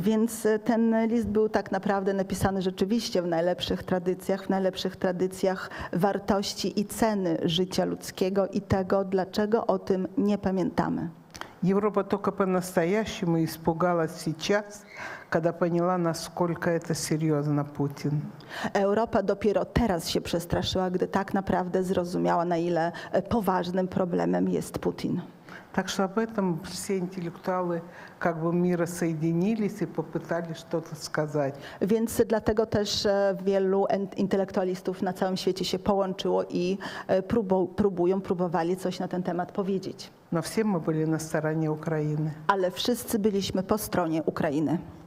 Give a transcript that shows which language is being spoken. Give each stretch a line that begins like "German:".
Polish: Więc ten list był tak naprawdę napisany rzeczywiście w najlepszych tradycjach wartości i ceny życia ludzkiego i tego, dlaczego o tym nie pamiętamy.
Russian: Европа только по-настоящему испугалась сейчас, когда поняла, насколько это серьезно Путин.
Polish: Europa dopiero teraz się przestraszyła, gdy tak naprawdę zrozumiała, na ile poważnym problemem jest Putin.
Russian: Так что об этом все интеллектуалы как бы мира соединились и попытались что-то сказать.
Polish: Więc dlatego też wielu intelektualistów na całym świecie się połączyło i próbowali coś na ten temat powiedzieć.
Russian: но все мы были на стороне Украины.
Polish: ale wszyscy byliśmy po stronie Ukrainy.